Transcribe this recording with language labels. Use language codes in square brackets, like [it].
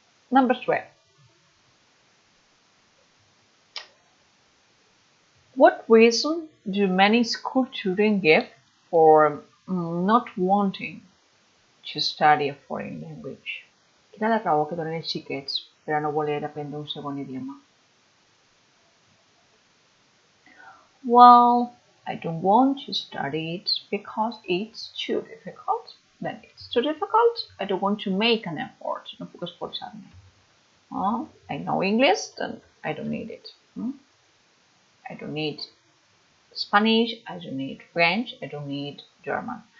[en] Number 3. What reason do many school children give for not wanting to study a foreign language? [ca] Quina és la raó que donen els xiquets per a no voler aprendre un segon idioma? [en] Well, I don't want to study it because it's too difficult. Then it's too difficult. I don't want to make an effort. [ca] No puc esforçar-me. [en] I know English, then I don't need it. I don't need Spanish, I don't need French, I don't need German.